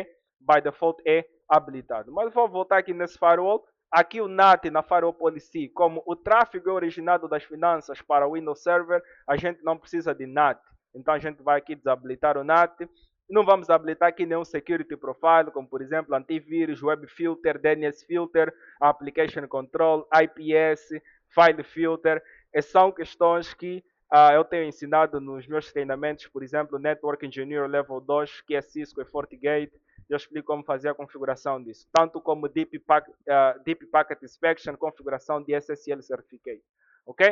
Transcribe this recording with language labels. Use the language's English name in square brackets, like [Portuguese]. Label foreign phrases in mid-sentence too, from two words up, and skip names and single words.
[English] By default [Portuguese] é habilitado. Mas vou voltar aqui nesse firewall. Aqui o NAT na [English] Firewall Policy, [Portuguese] como o tráfego é originado das finanças para o Windows Server, a gente não precisa de NAT. Então a gente vai aqui desabilitar o NAT. Não vamos habilitar aqui nenhum [English] Security Profile, [Portuguese] como por exemplo antivírus, [English] Web Filter, DNS Filter, Application Control, IPS, File Filter. [Portuguese] São questões que eu tenho ensinado nos meus treinamentos, por exemplo, [English] Network Engineer Level 2, [Portuguese] que é Cisco e FortiGate. Eu explico como fazer a configuração disso, tanto como [English] Deep Packet Inspection, [Portuguese] configuração de [English] SSL Certificate, [Portuguese] ok?